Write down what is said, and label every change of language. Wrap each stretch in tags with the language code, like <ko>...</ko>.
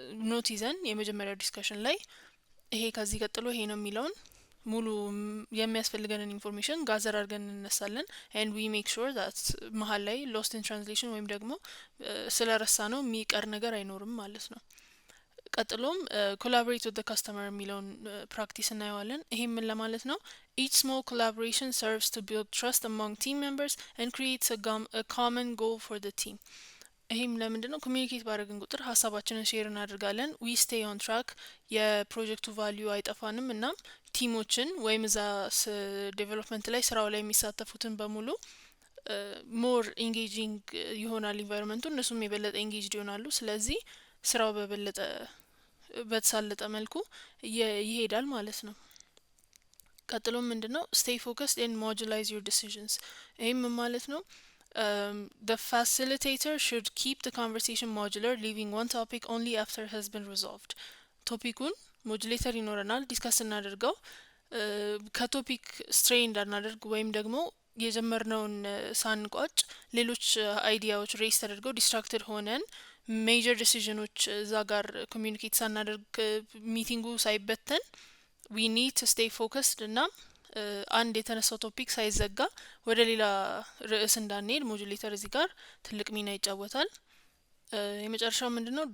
<am>ኖት ይዘን የመጀመሪያው ዲስካሽን ላይ ይሄ ከዚህ ቀጥሎ ይሄ ነው የሚለውን ሙሉ የሚያስፈልገንን ኢንፎርሜሽን ጋዘር አድርገን እንነሳለን።</am> <en>and we make sure that</en> <am>መሀል ላይ</am> <en>lost in translation</en> <am>ወይም ደግሞ ስለረሳ ነው የሚቀር ነገር አይኖርም ማለት ነው። ቀጥሎም</am> <en>collaborate with the customer</en> <am>የሚለውን ፕራክቲስ እናየዋለን። ይሄ ምን ለማለት ነው?</am> <en>each small collaboration serves to build trust among team members and creates a common goal for the team.</en> <am>ይሄም ለምንድን ነው? ኮሚዩኒኬት ባደረግን ቁጥር ሀሳባችንን ሼር እናደርጋለን።</am> <en>ዊ ስቴይ ኦን ትራክ፣</en> <am>የፕሮጀክቱ ቫሊዩ አይጠፋንም። እናም ቲሞችን ወይም እዛ ዴቨሎፕመንት ላይ ስራው ላይ የሚሳተፉትን በሙሉ ሞር ኢንጌጂንግ ይሆናል ኢንቫይሮንመንቱ፣ እነሱም የበለጠ ኢንጌጅድ ይሆናሉ። ስለዚህ ስራው በበለጠ በተሳለጠ መልኩ ይሄዳል ማለት ነው። ቀጥሎም ምንድነው?</am> <en>ስቴይ ፎከስድ ኤንድ ሞጁላይዝ ዩር ዲሲዥንስ።</en> <am>ይህም ማለት ነው</am> <en>the facilitator should keep the conversation modular, leaving one topic only after it has been resolved.</en> <am>ቶፒኩን ሞጁሌተር ይኖረናል፣ ዲስከስ እናደርገው፣ ከቶፒክ ስትሬይ እንዳናደርግ ወይም ደግሞ የጀመርነውን ሳንቋጭ ሌሎች አይዲያዎች ሬስ ተደርገው ዲስትራክትድ ሆነን ሜጀር ዲሲዥኖች እዛ ጋር ኮሚዩኒኬት ሳናደርግ ሚቲንጉ ሳይበተን</am> <en>we need to stay focused</en> <am>እና አንድ የተነሳው ቶፒክ ሳይዘጋ ወደ ሌላ ርዕስ እንዳንሄድ ሞጁሌተር እዚህ ጋር ትልቅ ሚና ይጫወታል። የመጨረሻው ምንድነው?</am>